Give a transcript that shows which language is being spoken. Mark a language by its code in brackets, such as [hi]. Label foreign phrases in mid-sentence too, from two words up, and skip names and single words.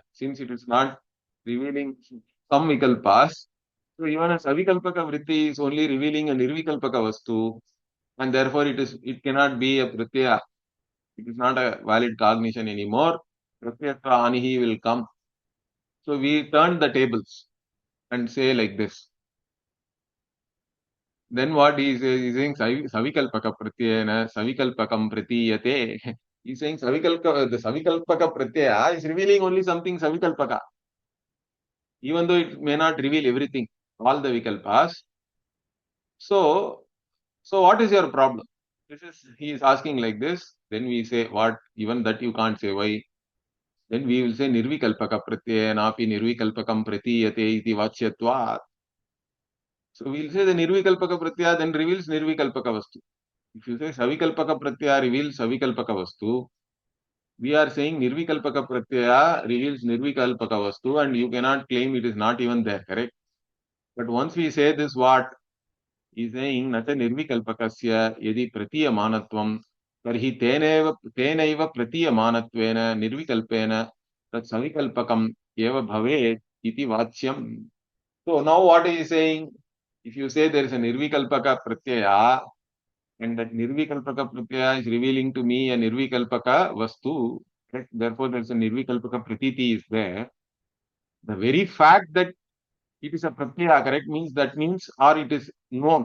[en] Since it is not revealing some vikalpas, so even a [sa] savikalpaka vritti [en] is only revealing a [sa] nirvikalpaka vastu, [en] and therefore it cannot be a pratyaya. It is not a valid cognition anymore. [sa] Pratyayatva anihi [en] will come. So we turn the tables and say like this. Then what he is saying, [sa] savikalpaka pratyayana, savikalpakam pratiyate. [en] He is saying the [sa] savikalpaka pratyaya [en] is revealing only something savikalpaka, even though it may not reveal everything, all the vikalpas. So what is your problem? He is asking like this. Then we say what? Even that you can't say. Why? Then we will say [sa] nirvikalpaka pratyayanapi nirvikalpakam pratiyate iti vachyatvat. [en] So we will say the [sa] nirvikalpaka pratyaya [en] then reveals [sa] nirvikalpaka vastu. [en] If you say [sa] savikalpaka pratyaya [en] reveals [sa] savikalpaka vastu, [en] we are saying [sa] nirvikalpaka pratyaya [en] reveals [sa] nirvikalpaka vastu, [en] and you cannot claim it is not even there, correct? But once we say this, what he is saying, [sa] nata nirvikalpakasya yadi pratiyamanatvam tarhi tenaiva pratiyamanattvena nirvikalpena tat savikalpakam eva bhavet iti vachyam. [en] So now what he is saying, if you say there is a [sa] nirvikalpaka pratyaya, [en] and that [sa] nirvikalpaka pratyaya [en] is revealing to me a [sa] nirvikalpaka vastu, [en] correct? Therefore there is a [sa] nirvikalpaka pratiti [en] is there. The very fact that it is a pratyaya, correct, means or it is known.